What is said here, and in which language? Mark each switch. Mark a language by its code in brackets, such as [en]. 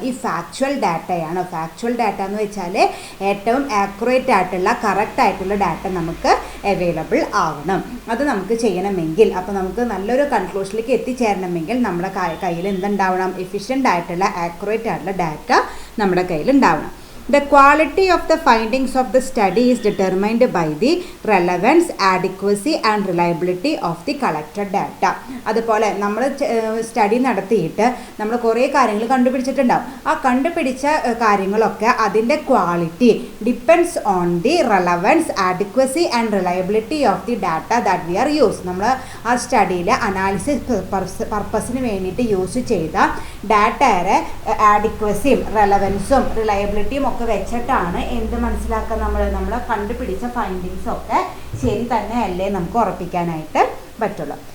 [ml] ഈ ഫാക്ച്വൽ ഡാറ്റയാണ്. Factual data എന്ന് വെച്ചാൽ ഏറ്റവും ആക്യുറേറ്റ് ആയിട്ടുള്ള കറക്റ്റ് ആയിട്ടുള്ള ഡാറ്റ നമുക്ക് അവൈലബിൾ ആവണം. അത് നമുക്ക് ചെയ്യണമെങ്കിൽ, അപ്പോൾ നമുക്ക് നല്ലൊരു കൺക്ലൂഷനിലേക്ക് എത്തിച്ചേരണമെങ്കിൽ നമ്മുടെ കയ്യിൽ എന്തുണ്ടാവണം? എഫിഷ്യൻ്റ് ആയിട്ടുള്ള ആക്യുറേറ്റ് ആയിട്ടുള്ള ഡാറ്റ നമ്മുടെ കയ്യിൽ ഉണ്ടാവണം. [en] The quality of the findings of the study is determined by the relevance, adequacy and reliability of the collected data. [ml] അതുപോലെ നമ്മൾ സ്റ്റഡി നടത്തിയിട്ട് നമ്മൾ കുറേ കാര്യങ്ങൾ കണ്ടുപിടിച്ചിട്ടുണ്ടാവും. ആ കണ്ടുപിടിച്ച കാര്യങ്ങളൊക്കെ അതിൻ്റെ quality [en] Depends on the relevance, adequacy and reliability of the data that we are use. [ml] നമ്മൾ ആ സ്റ്റഡിയിൽ അനാലിസിസ് പർപ്പസിന് വേണ്ടിയിട്ട് യൂസ് ചെയ്ത ഡാറ്റയുടെ ആഡിക്വസിയും റെലവൻസും റിലയബിലിറ്റിയും ഒക്കെ വെച്ചിട്ടാണ് എന്ത് മനസ്സിലാക്കാൻ നമ്മൾ കണ്ടുപിടിച്ച ഫൈൻഡിങ്സ് ഒക്കെ ശരി തന്നെ അല്ലേ നമുക്ക് ഉറപ്പിക്കാനായിട്ട് പറ്റുള്ളൂ.